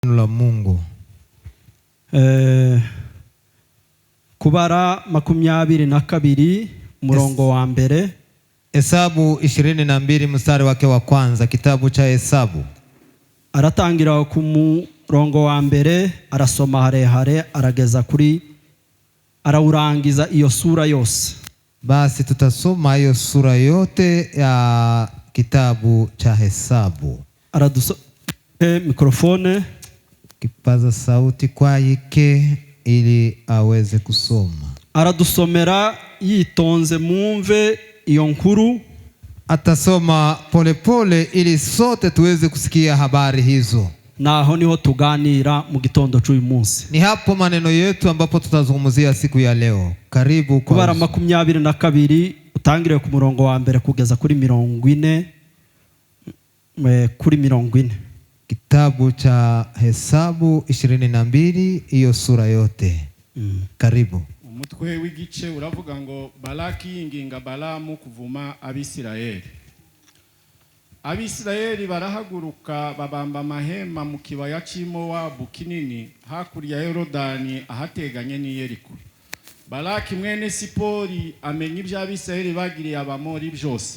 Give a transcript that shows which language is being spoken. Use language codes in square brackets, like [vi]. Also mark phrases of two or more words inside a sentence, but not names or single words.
[sw] la Mungu. [rw] Kubara 22 murongo wa mbere. [sw] Hesabu 22 mstari wake wa kwanza, kitabu cha Hesabu. [rw] Aratangira ku murongo wa mbere, arasoma harehare arageza kuri arawurangiza iyo sura yose. [sw] Basi tutasoma hiyo sura yote ya kitabu cha Hesabu. Mikrofone, kipaza sauti kwa yike ili aweze kusoma. [rw] Aradusomera yitonze mumve iyo nkuru. [sw] Atasoma polepole ili sote tuweze kusikia habari hizo. [rw] Naho niho tuganira mu gitondo cy'uyu munsi. [sw] Ni hapo maneno yetu ambapo tutazungumzia siku ya leo. Karibu kwa [rw] Kubara 22 utangire ku murongo wa mbere kugeza kuri 40 kuri 40. [sw] Kitabu cha Hesabu 22 hiyo sura yote. Karibu. [rw] Umutwe w'igice uravuga ngo Balaki yinginga Balamu kuvuma Abisirayeli. Abisirayeli barahaguruka babamba amahema mu kibaya cy'Imowabu kinini hakurya ya Yorodani ahateganye ni Yeriko. Balaki mwene Sipori amenya ibyo Abisirayeli bagiriye Abamori byose.